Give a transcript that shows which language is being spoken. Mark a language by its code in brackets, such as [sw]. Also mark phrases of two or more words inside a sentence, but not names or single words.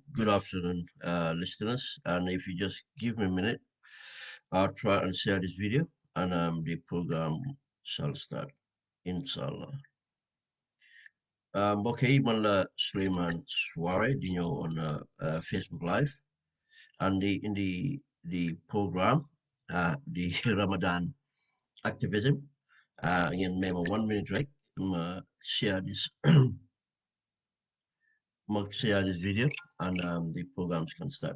[en] Good afternoon, listeners. And if you just give me a minute, I'll try and share this video, and the program shall start, inshallah. Okay, man la Sulayman Suwareh, on Facebook Live, and in the program, the Ramadan Activism. Again, maybe 1 minute, right? Share this, share this video, and the programs can start.